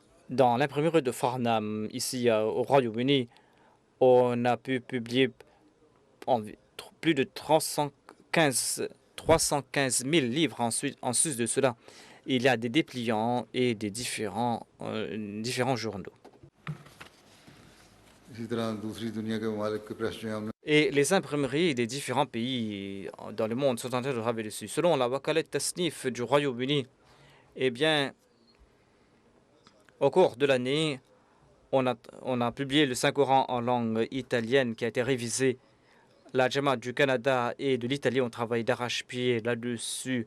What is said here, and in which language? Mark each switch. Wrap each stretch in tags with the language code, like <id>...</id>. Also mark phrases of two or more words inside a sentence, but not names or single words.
<fr>Dans l'imprimerie de Farnham, ici au Royaume-Uni, on a pu publier plus de 315 000 livres. Ensuite, en sus de cela, il y a des dépliants et des différents journaux.</fr> <hi>इसी तरह दूसरी दुनिया के ममालिक के प्रेस जो हैं हमने</hi> <fr>Et les imprimeries des différents pays dans le monde sont en train de travailler dessus. Selon la Wakalet Tasnif du Royaume-Uni, eh bien, au cours de l'année, on a publié le Saint-Coran en langue italienne qui a été révisé. La Jama du Canada et de l'Italie ont travaillé d'arrache-pied là-dessus.</fr>